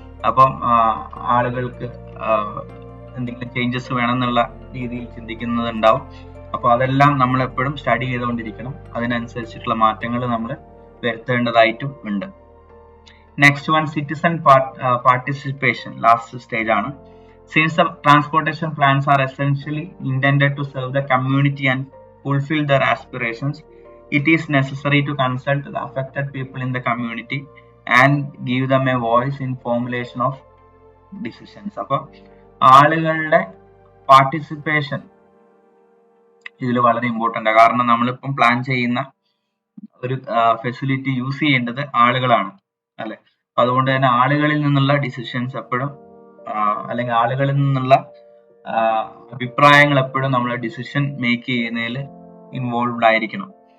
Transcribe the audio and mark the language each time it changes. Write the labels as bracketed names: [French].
[Malayalam] അപ്പം ആളുകൾക്ക് എന്തെങ്കിലും ചേഞ്ചസ് വേണമെന്നുള്ള രീതിയിൽ ചിന്തിക്കുന്നത് ഉണ്ടാവും. അപ്പോൾ അതെല്ലാം നമ്മൾ എപ്പോഴും സ്റ്റഡി ചെയ്തുകൊണ്ടിരിക്കണം. അതിനനുസരിച്ചിട്ടുള്ള മാറ്റങ്ങൾ നമ്മൾ വരുത്തേണ്ടതായിട്ടും ഉണ്ട്. [English] Next one, citizen participation, last stage ആണ്. Since the transportation plans are essentially intended to serve the community and fulfill their aspirations, it is necessary to consult the affected people in the community and give them a voice in formulation of decisions. [Malayalam] അപ്പോൾ ആളുകളുടെ participation ഇതിൽ വളരെ important ആണ്. കാരണം നമ്മളിപ്പം plan ചെയ്യുന്ന ഒരു facility use ചെയ്യേണ്ടത് ആളുകളാണ്, അല്ലെ? അതുകൊണ്ട് തന്നെ ആളുകളിൽ നിന്നുള്ള ഡിസിഷൻസ് എപ്പോഴും അല്ലെങ്കിൽ ആളുകളിൽ നിന്നുള്ള അഭിപ്രായങ്ങൾ എപ്പോഴും നമ്മൾ ഡിസിഷൻ മേക്ക് ചെയ്യുന്നതിൽ ഇൻവോൾവ്ഡ് ആയിരിക്കണം.